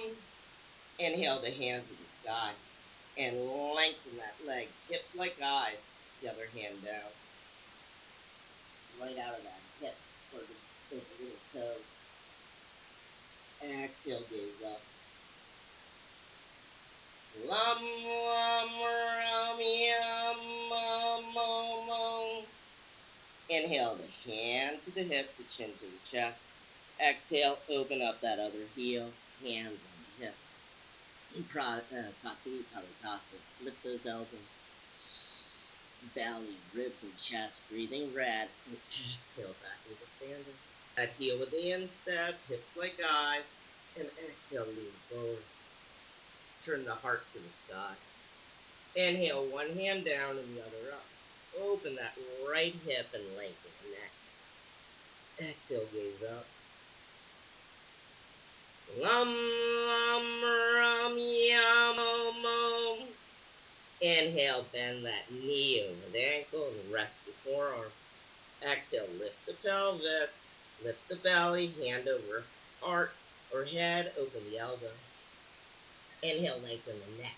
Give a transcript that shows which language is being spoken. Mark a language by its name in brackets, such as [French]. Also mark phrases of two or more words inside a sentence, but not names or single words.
[English] Inhale the hands to the sky. And lengthen that leg, hips like eyes. The other hand down. Right out of that hip, or the little toe. Exhale, gaze up. [Sanskrit] Lum, lum, rum, yum, mo. [English] Inhale the hand to the hip, the chin to the chest. Exhale, open up that other heel, hands on the hips. Kasini Palatasa. Lift those elbows. Belly, ribs, and chest. Breathing red. And exhale back into standing. That heel with the instep, hips like eyes. And exhale, lean forward. Turn the heart to the sky. Inhale, one hand down and the other up. Open that right hip and lengthen the neck. Exhale, gaze up. [Sanskrit] Lam, lam, ram, yam, om. [English] Inhale, bend that knee over the ankle and rest the forearm. Exhale, lift the pelvis, lift the belly, hand over heart or head, open the elbow. Inhale, lengthen the neck.